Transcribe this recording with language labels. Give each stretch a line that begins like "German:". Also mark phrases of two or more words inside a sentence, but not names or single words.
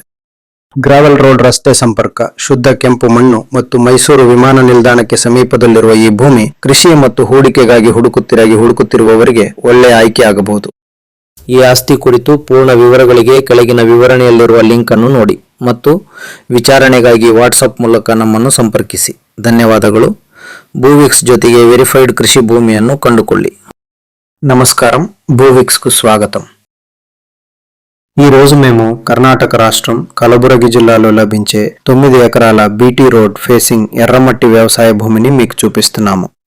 Kannada: ಗ್ರಾವೆಲ್ ರೋಡ್ ರಸ್ತೆ ಸಂಪರ್ಕ, ಶುದ್ಧ ಕೆಂಪು ಮಣ್ಣು ಮತ್ತು ಮೈಸೂರು ವಿಮಾನ ನಿಲ್ದಾಣಕ್ಕೆ ಸಮೀಪದಲ್ಲಿರುವ ಈ ಭೂಮಿ ಕೃಷಿ ಮತ್ತು ಹೂಡಿಕೆಗಾಗಿ ಹುಡುಕುತ್ತಿರುವವರಿಗೆ ಒಳ್ಳೆಯ ಆಯ್ಕೆ ಆಗಬಹುದು. ಈ ಆಸ್ತಿ ಕುರಿತು ಪೂರ್ಣ ವಿವರಗಳಿಗೆ ಕೆಳಗಿನ ವಿವರಣೆಯಲ್ಲಿರುವ ಲಿಂಕ್ ಅನ್ನು ನೋಡಿ ಮತ್ತು ವಿಚಾರಣೆಗಾಗಿ ವಾಟ್ಸಾಪ್ ಮೂಲಕ ನಮ್ಮನ್ನು ಸಂಪರ್ಕಿಸಿ. ಧನ್ಯವಾದಗಳು. ಭೂವಿಕ್ಸ್ ಜೊತೆಗೆ ವೆರಿಫೈಡ್ ಕೃಷಿ ಭೂಮಿಯನ್ನು ಕಂಡುಕೊಳ್ಳಿ.
Telugu: నమస్కారం, భూవిక్స్కు స్వాగతం. ఈ రోజు మేము కర్ణాటక రాష్ట్రం కలబురగి జిల్లాలో లభించే 9 ఎకరాల బీటీ రోడ్ ఫేసింగ్ ఎర్రమట్టి వ్యవసాయ భూమిని మీకు చూపిస్తున్నాము.